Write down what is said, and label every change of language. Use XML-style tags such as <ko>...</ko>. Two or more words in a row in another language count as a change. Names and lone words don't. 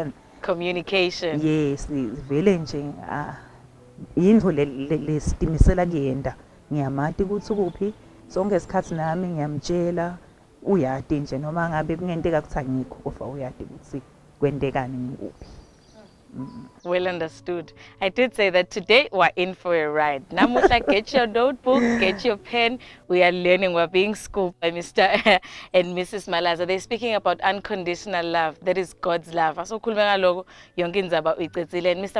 <en>Communication.</en> <ss>Yes, vele nje indvo lesitimisela kuyenda ngiyamati ukuthi kuphi sonke isikhathi nami ngiyamtshela uyati nje noma ngabe kungenteka kuthi angikho kodwa uyati ukuthi kwentekani ngikuphi.</ss> <en>Well understood. I did say that today we're in for a ride. Namuhla, get your notebook, get your pen. We are learning, we're being schooled by Mr. and Mrs. Malazar. They're speaking about unconditional love. That is God's love. So and Mr.</en>